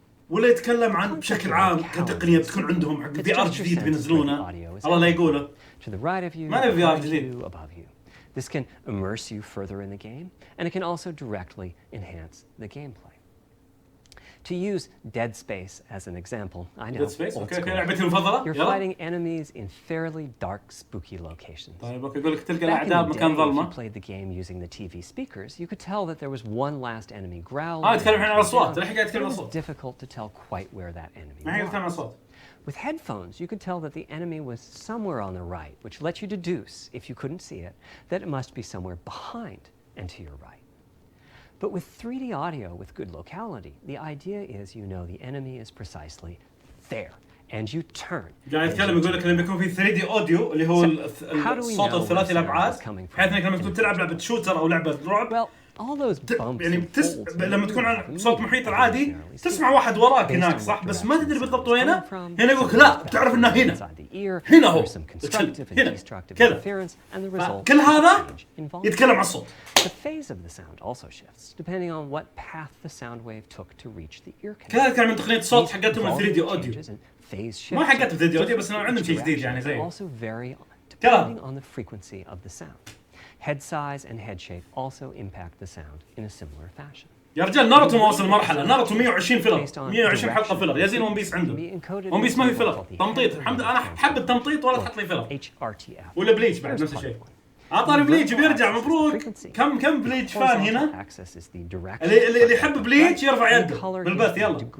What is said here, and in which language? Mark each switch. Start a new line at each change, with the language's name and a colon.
Arabic: ولا يتكلم عن بشكل عام كتقنية بتكون عندهم حق في آر جديد بينزلونه الله لا يقوله. ما نبي في آر جديد.
English: This can immerse you further in the game, and it can also directly enhance the gameplay. To use Dead Space as an example, I know. Dead Space?
Arabic: Okay, لعبتي المفضلة.
English: You're fighting enemies in fairly dark, spooky locations.
Arabic: طيب أوكي يقول لك تلقى الأعداء بمكان ظلمة.
English: If you played the game using the TV speakers, you could tell that there was one last enemy growling.
Arabic: يتكلم عن الأصوات. الحين قاعد يتكلم عن الأصوات.
English: It was difficult to tell quite where that enemy
Arabic: ما يتكلم عن
English: was.
Arabic: الأصوات.
English: With headphones, you could tell that the enemy was somewhere on the right, which lets you deduce, if you couldn't see it, that it must be somewhere behind and to your right. But with 3D audio with good locality, the idea is you know the enemy is precisely there, and you turn.
Arabic: قاعد يتكلم يقول لك لما يكون في 3D audio اللي هو الصوت الثلاثي الأبعاد، بحيث إنك لما تكون تلعب لعبة شوتر أو لعبة رعب يعني لما تكون عن صوت محيط العادي تسمع واحد وراك هناك صح، بس ما تدري بالضبط وينه. هنا يقولك لا بتعرف إنه هنا هو هنا كذا. كل هذا يتكلم عن الصوت.
English: The phase of the sound also shifts depending on what path the sound wave took to reach the ear canal.
Arabic: كذا كان من تقنية الصوت حقتهم ال 3D audio. ما حقتهم 3D audio بس عندهم شيء جديد يعني زي.
English: Also vary depending on the frequency of the sound. Head size and head shape also impact the sound in a similar fashion.
Arabic: يا رجال ناروتو ما وصل مرحلة، ناروتو 120 فيلر، 120 حلقة فيلر، يا زين ون بيس عنده. ون بيس ما في فيلر، تمطيط، الحمد لله أنا أحب التمطيط ولا تحط لي فيلر. ولا بليتش بعد نفس الشيء. عطاري بليتش بيرجع مبروك. كم بليتش فان هنا؟ اللي يحب بليتش يرفع يده بالبث يلا.